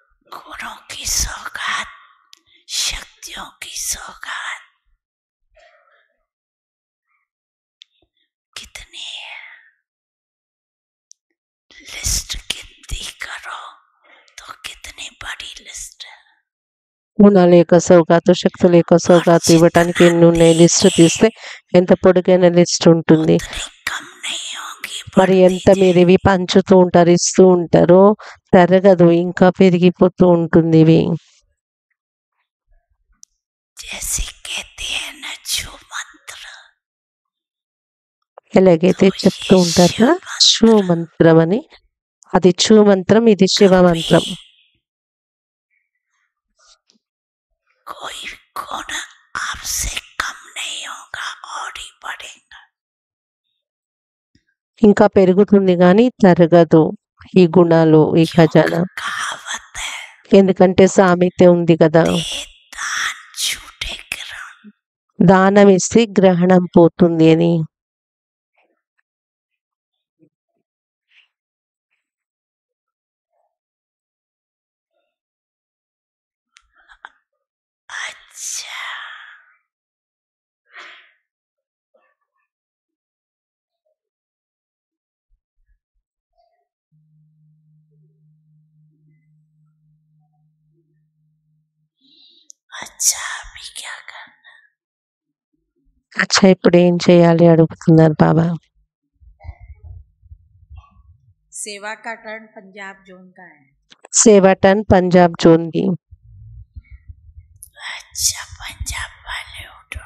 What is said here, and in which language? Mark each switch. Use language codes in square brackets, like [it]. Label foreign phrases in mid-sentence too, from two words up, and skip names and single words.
[hi] गुणों की सौगात, शक्तियों की सौगात कितनी है, लिस्ट गिनती करो तो कितनी बड़ी लिस्ट है। [te] గుణాల యొక్క సౌగాతు, శక్తుల యొక్క సౌగాతు ఇవ్వటానికి ఎన్ని ఉన్నాయి లిస్ట్ తీస్తే ఎంత పొడుగైన లిస్ట్ ఉంటుంది. [hi] उतनी कम नहीं होगी, [te] మరి [hi] बढ़ती [te] ఎంత మీరు ఇవి పంచుతూ ఉంటారు, ఇస్తూ ఉంటారో తరగదు, ఇంకా పెరిగిపోతూ ఉంటుంది ఇవి. [hi] जैसे कहते हैं न छू मंत्र, [te] ఎలాగైతే చెప్తూ ఉంటారు కదా శివ మంత్రం అని, అది శివ మంత్రం, ఇది శివ మంత్రం. [hi] कोई गुण आपसे कम नहीं होगा और ही बढ़ेगा। [te] ఇంకా పెరుగుతుంది కానీ తరగదు ఈ గుణాలు, ఈ ఖజానా. [hi] कहावत है, [te] ఎందుకంటే సామెత ఉంది కదా, [hi] दे दान छूटे ग्रहण। [te] దానం ఇస్తే గ్రహణం పోతుంది అని. [hi] अच्छा, अच्छा अभी क्या करना? [te] అచ్చా ఇప్పుడు ఏం చేయాలి అడుగుతున్నారు బాబా. [hi] सेवा का टर्न पंजाब जोन का है। [te] సేవా టర్న్ పంజాబ్ జోన్కి. [hi] अच्छा पंजाब वाले उठो,